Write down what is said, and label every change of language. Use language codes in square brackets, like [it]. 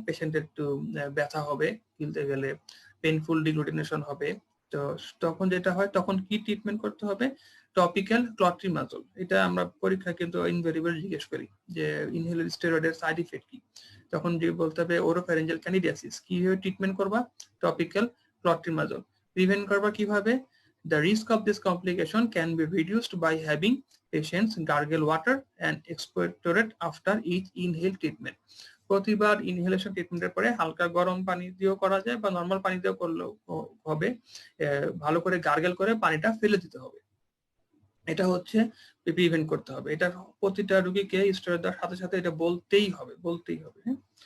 [bn] পেশেন্টের একটু ব্যথা হবে, গিলতে গেলে পেইনফুল ডিগ্লুটিনেশন হবে। তো তখন যেটা হয়, তখন কি ট্রিটমেন্ট করতে হবে? টপিক্যাল ক্লট্রিমাজোল। এটা আমরা পরীক্ষায় কিন্তু ইনভেরিয়েবল জিজ্ঞেস করি যে ইনহেল স্টেরয়েডের সাইড ইফেক্ট কি, তখন যে বলতে হবে ওরোফ্যারেঞ্জিয়াল ক্যান্ডিডিয়াসিস, কিভাবে ট্রিটমেন্ট করবা? টপিক্যাল ক্লট্রিমাজোল। প্রিভেন্ট করবা কিভাবে? [en] The risk of this complication can be reduced by having patients gargle water and expectorate after each inhale treatment. [bn] প্রতিবার ইনহেলেশন ট্রিটমেন্টের পরে হালকা গরম পানি দিয়েও করা যায় বা নর্মাল পানি দিয়েও করলেও হবে। ভালো করে গার্গেল করে পানিটা ফেলে দিতে হবে। এটা হচ্ছে প্রিভেন্ট করতে হবে। এটা প্রতিটা রোগীকে স্টেরয়েড দেওয়ার সাথে সাথে এটা বলতেই হবে। হ্যাঁ।